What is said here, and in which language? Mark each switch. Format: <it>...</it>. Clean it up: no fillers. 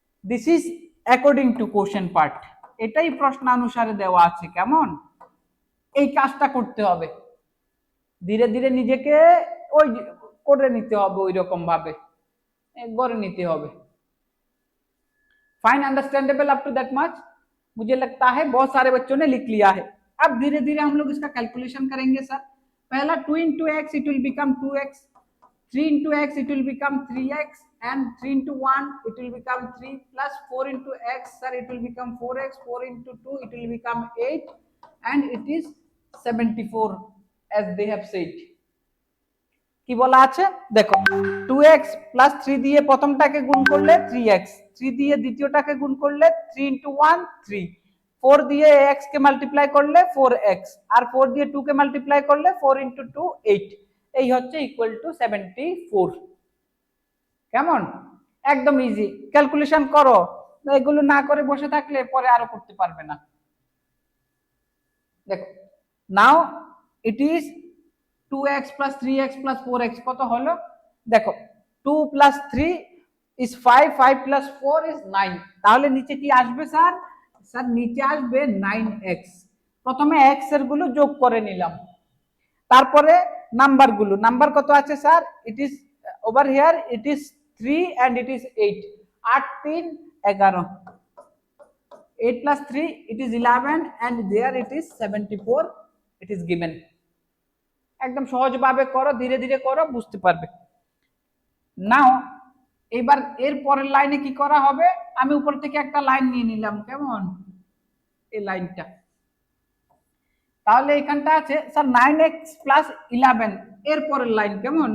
<en>this is according to question part,</en> <bn>এটাই প্রশ্নানুসারে দেওয়া আছে, কেমন? এই কাজটা করতে হবে, ধীরে ধীরে নিজেকে ওই করে নিতে হবে, ওই রকম ভাবে গড়ে নিতে হবে।</bn> <en>Fine, understandable up to that much?</en> <hi>मुझे लगता है बहुत सारे बच्चों ने लिख लिया है। अब धीरे धीरे हम लोग इसका कैलकुलेशन करेंगे सर।</hi> <en>पहला 2 into x it will become 2x, 3 into x it will become 3x, and 3 into 1 it will become 3, plus 4 into x sir it will become 4x, 4 into 2 it will become 8, and it is 74 as they have said।</en> <bn>কি বলা আছে দেখো, 2x plus 3 দিয়ে প্রথমটাকে গুণ করলে 3x, 3 দিয়ে দ্বিতীয়টাকে গুণ করলে</bn> <en>3 into 1 3,</en> <bn>4 দিয়ে x কে মাল্টিপ্লাই করলে 4x, আর 4 দিয়ে 2 কে মাল্টিপ্লাই করলে</bn> <en>4 into 2 8,</en> <bn>এই হচ্ছে ইকুয়াল টু 74। কেমন? একদম ইজি, ক্যালকুলেশন করো, এগুলো না করে বসে থাকলে পরে আরো করতে পারবে না। দেখো</bn> <en>now it is 2x plus 3x plus 4x</en> <bn>কত হলো দেখো,</bn> <en>2 plus 3 is 5, 5 plus 4 is 9,</en> <bn>তাহলে নিচে কি আসবে স্যার? স্যার নিচে আসবে 9x। প্রথমে x এর গুলো যোগ করে নিলাম, তারপরে নাম্বার কত আছে sir?</bn> <en>It is over here it is 3 and it is 8, 8 3 11, 8 plus 3 it is 11, and there it is 74, it is given।</en> <bn>একদম সহজভাবে করো, ধীরে ধীরে করো, বুঝতে পারবে। নাও এবার এর পরের লাইনে কি করা হবে, আমি উপর থেকে একটা লাইন নিয়ে নিলাম, কেমন? এই লাইনটা, তাহলে এখানটা আছে স্যার 9x plus 11, এর পরের লাইন, কেমন?</bn>